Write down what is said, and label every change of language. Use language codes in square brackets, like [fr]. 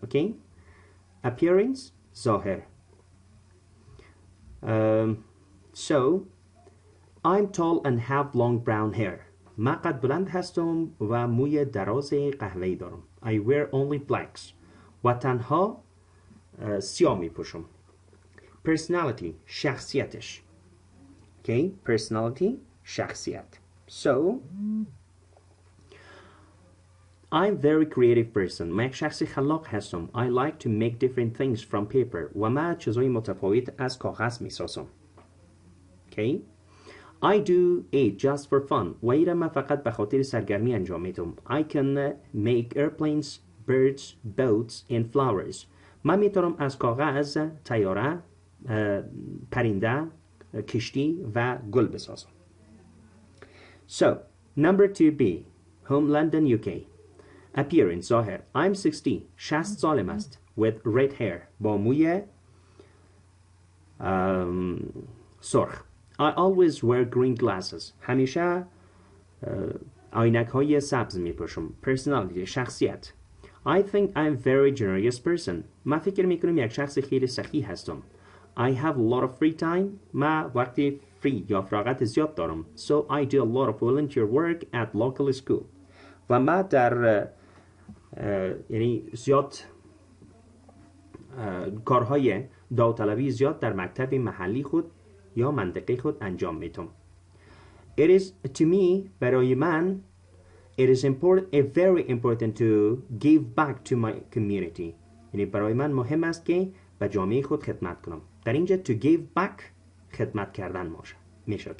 [en] Okay, appearance ظاهر. So I'm tall and have long brown hair. [fa] من قد بلند هستم و موی دراز قهوه‌ای دارم. [en] I wear only blacks. [fa] و تنها سیاه می پوشم. [en] Personality شخصیتش. Okay, personality شخصیت. So I'm very creative person. [fa] من یک شخصی خلاق هستم. [en] I like to make different things from paper. [fa] و من چیزهای متفاوت از کاغذ می سازم. [en] Okay. I do it just for fun. [fa] و ایره من فقط به خاطر سرگرمی انجام میدم. [en] I can make airplanes, birds, boats and flowers. [fa] من میتونم از کاغذ طیاره، پرنده، کشتی و گل بسازم. [en] So, number 2B, home London, UK. Appearance ظاهر I'm 60 [fa] سالم است [en] with red hair [fa] با موی سرخ. [en] I always wear green glasses. [fa] همیشه عینک های سبز می پوشم. [en] Personality شخصیت I think I'm very generous person. [fa] من فکر می کنم یک شخص خیلی سخی هستم. [en] I have a lot of free time. [fa] من وقتی free یا فراغت زیاد دارم. [en] So I do a lot of volunteer work at local school. [fa] و من در یعنی زیاد کارهای داوطلبی زیاد در مکتب محلی خود یا منطقه خود انجام میتم. [en] It is to me [fa] برای من [en] it is very important to give back to my community. [fa] یعنی برای من مهم است که به جامعه خود خدمت کنم. در اینجا [en] to give back [fa] خدمت کردن میشه.